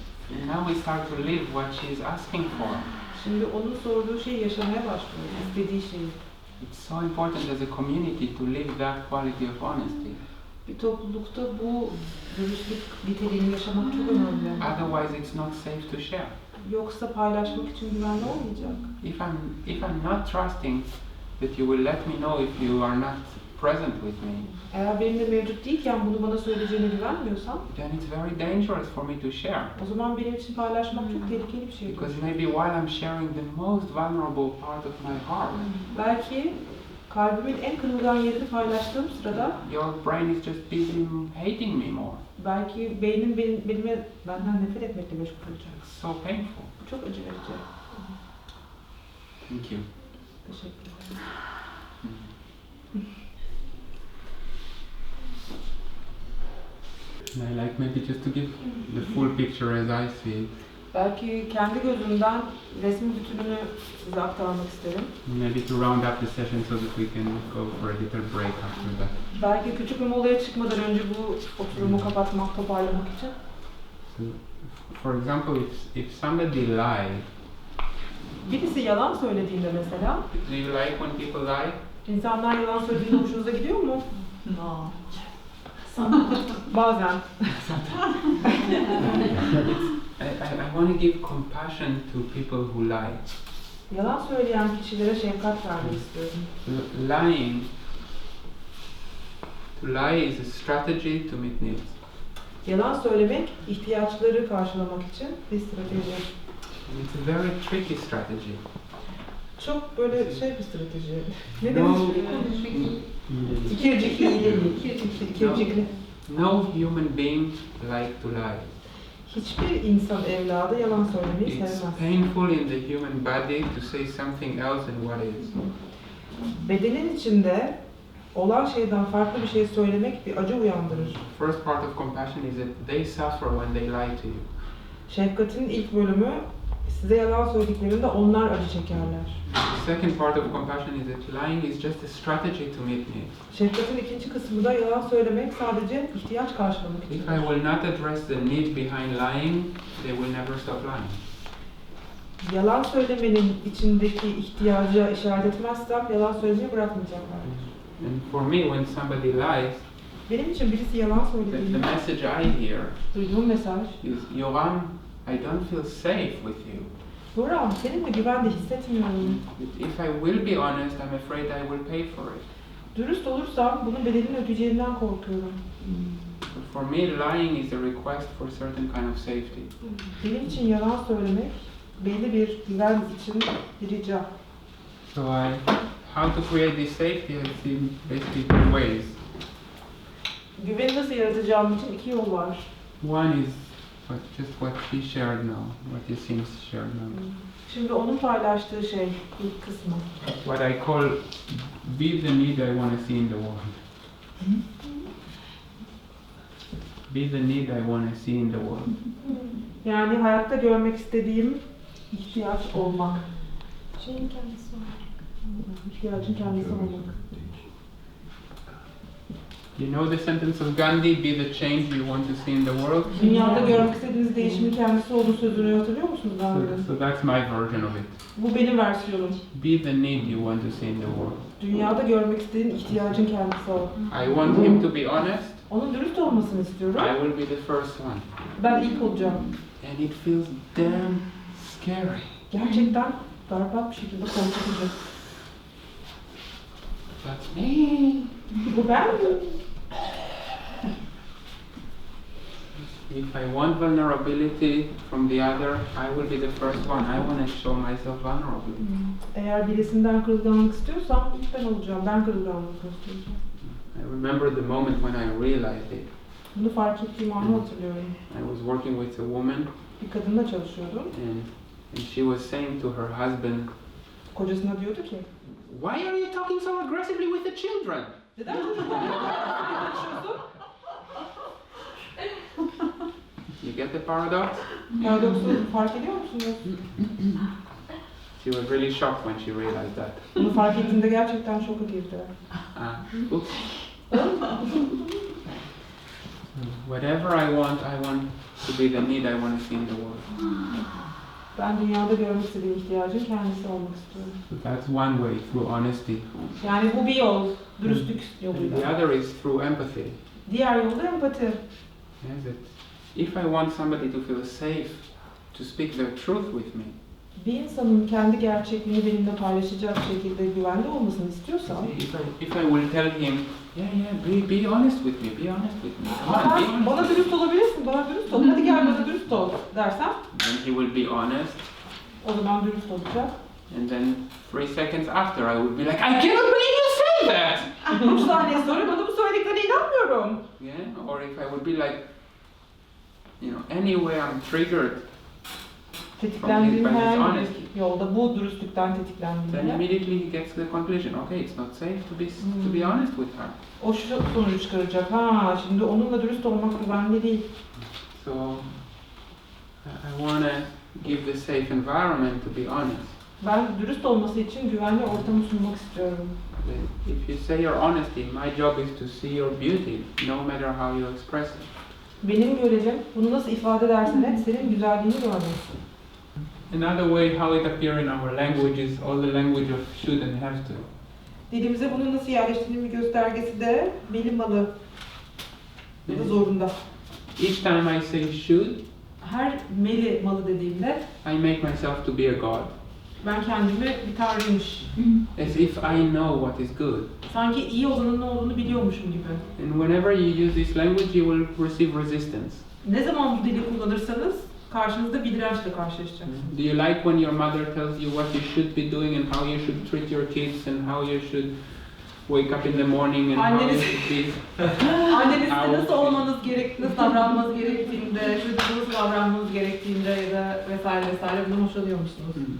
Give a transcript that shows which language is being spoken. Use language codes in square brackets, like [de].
[en] And now we start to live what she's asking for. [tr] Şimdi onun sorduğu şeyi yaşamaya başlıyoruz, istediği şeyi. [en] It's so important as a community to live that quality of honesty. [tr] Bir toplulukta bu dürüstlük niteliğini yaşamak çok önemli. [en] Otherwise, it's not safe to share. [tr] Yoksa paylaşmak için güvenli olmayacak. [en] If I'm not trusting that you will let me know if you are not present with me, [tr] Eğer benimle mevcut değilken bunu bana söyleyeceğine güvenmiyorsan, [en] then it's very dangerous for me to share. [tr] o zaman benim için paylaşmak çok tehlikeli bir şey. [en] Because maybe while I'm sharing the most vulnerable part of my heart, [tr] Belki kalbimin en kırılgan yerini paylaştığım sırada, [en] your brain is just busy hating me more. [tr] belki beynim benden nefret etmekle meşgul olacak. [en] It's so painful. [tr] Bu çok acı verici. [en] Thank you. [tr] Teşekkür ederim. [en] And I like maybe just to give the full picture as I see it. [tr] Belki kendi gözümden resmin bütününü size aktarmak isterim. [en] Maybe to round up the session so that we can go for a little break after that. [tr] Belki küçük bir molaya çıkmadan önce bu oturumu kapatmak, toparlamak için. [en] So, for example, if somebody lies, [tr] Birisi yalan söylediğinde mesela, [en] do you like when people lie? [tr] insanlar yalan söylediğinde hoşunuza gidiyor mu? [en] No. [tr] Bazen. [en] I want to give compassion to people who lie. [tr] Yalan söyleyen kişilere şefkat vermek istiyorum. [en] Lying. To lie is a strategy to meet needs. [tr] Yalan söylemek, ihtiyaçları karşılamak için bir strateji. [en] It's a very tricky strategy. [tr] Çok böyle bir strateji. Ne [en] No, [tr] demek? İkircikli İkircikli. [en] No human being like to lie. [tr] Hiçbir insan evladı yalan söylemeyi [en] It's [tr] sevmez. [en] painful in the human body to say something else than what is. [tr] Bedenin içinde olan şeyden farklı bir şey söylemek bir acı uyandırır. [en] First part of compassion is that they suffer when they lie to you. [tr] Şefkatin ilk bölümü, size yalan söylediklerinde onlar acı çekerler. [en] The second part of compassion is that lying is just a strategy to meet needs. [tr] Şefkatin ikinci kısmı da yalan söylemek sadece ihtiyaç karşılamak için. [en] If I will not address the need behind lying, they will never stop lying. [tr] Yalan söylemenin içindeki ihtiyaca işaret etmezsem yalan söylemeyi bırakmayacaklar. [en] And for me, when somebody lies, [tr] Benim için birisi yalan [en] the [tr] söylediğinde [en] message I hear [tr] duyduğum mesaj, [en] is, Yoram, I don't feel safe with you. [tr] Yoram, seninle güvende hissetmiyorum. [en] If I will be honest, I'm afraid I will pay for it. [tr] Dürüst olursam bunun bedelini ödeyeceğinden korkuyorum. [en] But for me, lying is a request for certain kind of safety. [tr] Benim için yalan söylemek belli bir güven için bir rica. [en] So how to create this safety, I've seen basically two ways. [tr] Güveni nasıl yaratacağım için iki yol var. [en] One is just what she shared now, what you seems shared now. [tr] Şimdi onun paylaştığı şey, ilk kısmı. [en] What I call be the need I want to see in the world. Be the need I want to see in the world. [tr] Yani hayatta görmek istediğim ihtiyaç olmak. Şeyin kendisi var. İhtiyacın kendisi olmak. [en] You know the sentence of Gandhi, be the change you want to see in the world? [tr] Dünyada görmek istediğiniz değişimin kendisi olduğu sözünü hatırlıyor musunuz Gandhi'nin? [en] So that's my version of it. [tr] Bu benim versiyonum. [en] Be the need you want to see in the world. [tr] Dünyada görmek istediğin ihtiyacın kendisi ol. [en] I want him to be honest. [tr] Onun dürüst olmasını istiyorum. [en] I will be the first one. [tr] Ben ilk olacağım. [en] And it feels damn scary. [tr] Gerçekten berbat bir şekilde korkutucu. [en] That's me. [tr] Bu ben mi? [en] If I want vulnerability from the other, I will be the first one. I want to show myself vulnerable. [tr] Eğer birisinden kırılganlık istiyorsam ilk ben olacağım. Ben kırılganlık göstereceğim. [en] I remember the moment when I realized it. [tr] Bunu fark ettiğim anı hatırlıyorum. [en] I was working with a woman, [tr] Bir kadınla çalışıyordum. [en] and she was saying to her husband, [tr] Kocasına diyordu ki, [en] "Why are you talking so aggressively with the children?" [tr] neden konuşuyorsun? [en] You get the paradox? [tr] Paradoksu fark ediyor musunuz? [en] She was really shocked when she realized that. [tr] Bunu fark ettiğinde gerçekten şoka girdi. [en] Oops. Whatever I want to be the need I want to see in the world. [tr] Ben dünyada görmek istediğim ihtiyacın kendisi olmak istiyorum. [en] So that's one way, through honesty. [tr] Yani bu bir yol, dürüstlük [en] And [tr] yoluyla. [en] the other is through empathy. [tr] Diğer yol da empati. [en] Yes, that if I want somebody to feel safe to speak their truth with me, [tr] Bir insanın kendi gerçekliğini benimle paylaşacak şekilde güvende olmasını istiyorsam, [en] if I will tell him, be honest with me, be honest with me, come on, be honest. [tr] bana dürüst olabilirsin, bana dürüst ol, hadi gel bana dürüst ol dersem, [en] Then he will be honest, [tr] o zaman dürüst olacak. [en] and then 3 seconds after I will be like, I cannot believe you said that! [tr] 3 saniye sonra bana bu söylediklerine inanmıyorum. [en] Yeah, or if I would be like, anyway I'm triggered, [tr] Tetiklendiğim [en] By his [tr] her [en] honesty. [tr] yolda bu dürüstlükten [en] then [tr] tetiklendiğimde, [en] immediately he gets the conclusion, okay, it's not safe to be honest with her. [tr] o şu sonucu çıkaracak, şimdi onunla dürüst olmak güvenli değil. [en] So I want to give the safe environment to be honest. [tr] Ben dürüst olması için güvenli ortamı sunmak istiyorum. [en] If you say your honesty, my job is to see your beauty, no matter how you express it. [tr] Benim görevim bunu nasıl ifade edersen et senin güzelliğini görmek. [en] Another way how it appears in our language is all the language of should and have to. [tr] Dilimize bunu nasıl yerleştirdiğinin bir göstergesi de bilmalı. Ya da zorunda. [en] Each time I say should, [tr] Her meli malı dediğimde [en] I make myself to be a god. [tr] ben kendimi bir tanrıymış. [en] As if I know what is good. [tr] Sanki iyi olanın ne olduğunu biliyormuşum gibi. [en] And whenever you use this language, you will receive resistance. [tr] Ne zaman bu dili kullanırsanız karşınızda bir dirençle karşılaşacaksınız. [en] Do you like when your mother tells you what you should be doing and how you should treat your kids and how you should wake up in the morning and how you should be? [tr] Anneniz size nasıl olmanız gerektiğinde, nasıl davranmanız gerektiğinde, çocuğunuza nasıl davranmanız gerektiğinde ya da vesaire vesaire bundan hoşlanıyor musunuz?